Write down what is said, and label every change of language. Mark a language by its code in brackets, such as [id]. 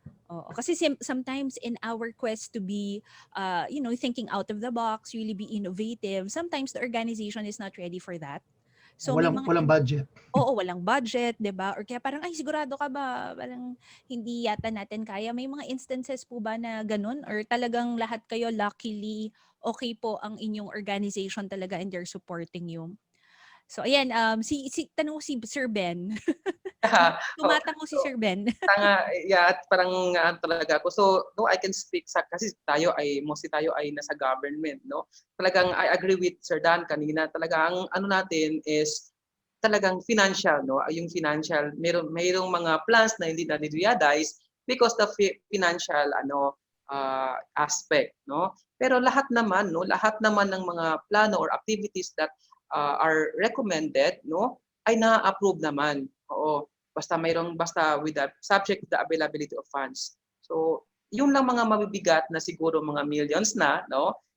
[tl] Oo, kasi [en] sometimes in our quest to be, thinking out of the box, really be innovative, sometimes the organization is not ready for that. [tl] So may mga Walang budget. oo, walang budget, 'di ba? Or kaya parang ay sigurado ka ba? Parang hindi yata natin kaya. May mga instances po ba na ganun or talagang lahat kayo luckily okay po ang inyong organization talaga [en] and they're supporting you? [tl] So ayan, tanong ko si Sir Ben. Oh, Tumatango si Sir Ben. yeah, at parang talaga ako. [en] So, no, I can speak sa, kasi mostly [tl] tayo ay nasa [en] government, no? Talagang I agree with Sir Dan kanina. [tl] Talaga ang ano natin is talagang financial, no? Yung financial, mayroong mga plans na hindi na realize [en] because the financial aspect, [tl] no? Pero lahat naman ng mga plano or activities [en] that are recommended, [tl] no, ay na-approve naman. Oo. [en] Basta with the subject to the availability of funds. [tl] So, yun lang mga mabibigat na siguro mga millions na, no?